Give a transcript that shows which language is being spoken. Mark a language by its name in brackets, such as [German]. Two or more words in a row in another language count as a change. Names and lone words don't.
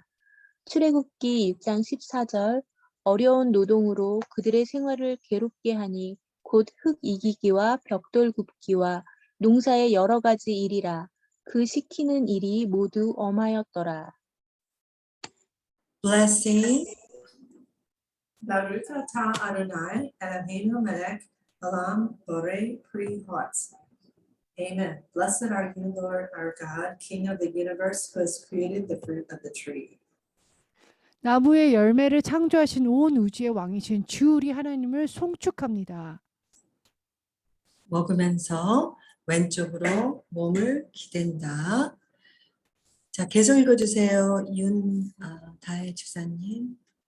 [Korean] 출애굽기 6장 14절 어려운 노동으로 그들의 생활을 괴롭게 하니 곧 흙 이기기와 벽돌 굽기와 농사의 여러 가지 일이라 그 시키는 일이 모두 엄하였더라. Blessing. [Hebrew] ברוך אתה אדוני אלוהינו מלך העולם בורא פרי הארץ. Amen. [English] Blessed are you, Lord, our God, King of the universe, who has created the fruit of the tree. [Korean] 나무의 열매를 창조하신 온 우주의 왕이신 주 우리 하나님을 송축합니다. 먹으면서 왼쪽으로 몸을 기댄다. 자, 계속 읽어주세요. 다혜 주사님.